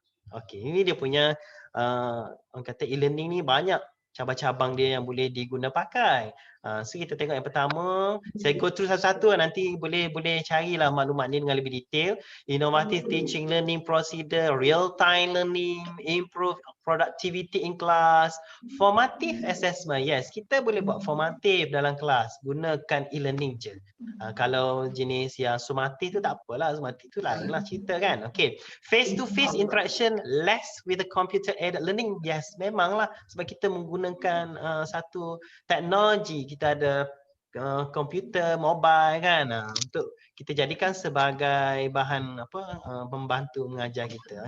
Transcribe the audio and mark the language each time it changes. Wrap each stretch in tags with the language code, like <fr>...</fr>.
<ms>Okay, ini dia punya orang kata e-learning ni banyak cabang-cabang dia yang boleh diguna pakai. So kita tengok yang pertama, saya</ms> <en>go through</en> <ms>satu-satu nanti boleh carilah maklumat ni dengan lebih detail.</ms> <en>Innovative teaching learning procedure, real time learning, improve productivity in class, formative assessment. Yes,</en> <ms>kita boleh buat formative dalam kelas, gunakan e-learning je. Kalau jenis yang sumatif tu tak apalah, sumatif tu lain lah cerita kan.</ms> <en>Okay, face to face interaction less with the computer aided learning. Yes,</en> <ms>memanglah sebab kita menggunakan satu teknologi, kita ada komputer, mobile kan, untuk kita jadikan sebagai bahan membantu mengajar kita.</ms>